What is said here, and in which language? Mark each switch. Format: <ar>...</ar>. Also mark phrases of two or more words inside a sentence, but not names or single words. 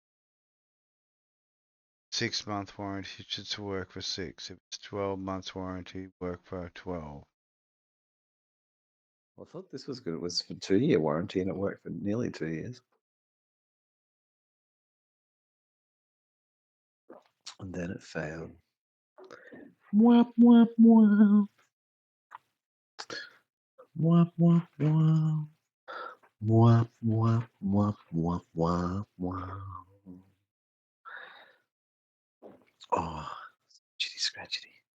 <en>6-month warranty, it should work for 6. If it's 12 months warranty, work for 12. Well, I thought this was good. It was for 2-year warranty and it worked for nearly 2 years. And then it failed. Wap, wap, wap. Wap, wap, wap. Wap, wap, wap, wap, wap, wap. Oh, chitty scratchity.</en>